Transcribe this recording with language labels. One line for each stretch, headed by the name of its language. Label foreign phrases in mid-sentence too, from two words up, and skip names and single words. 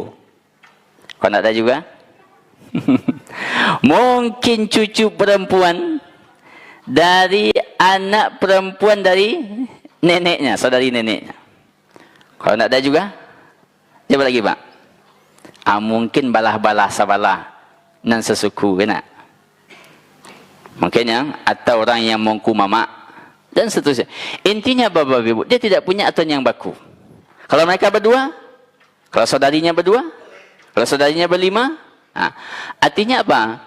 Indonesian: Kalau tidak ada juga, mungkin cucu perempuan dari anak perempuan dari neneknya, saudari neneknya. Kalau tidak ada juga, siapa lagi, Pak?
Minangkabau: Mungkin balah-balah sabalah nan sesuku,
Indonesian: kena. Mungkin yang atau orang yang mengku mamak dan seterusnya. Intinya Bapak Ibu, dia tidak punya aturan yang baku. Kalau mereka berdua, kalau saudarinya berdua, kalau saudarinya berlima, artinya apa?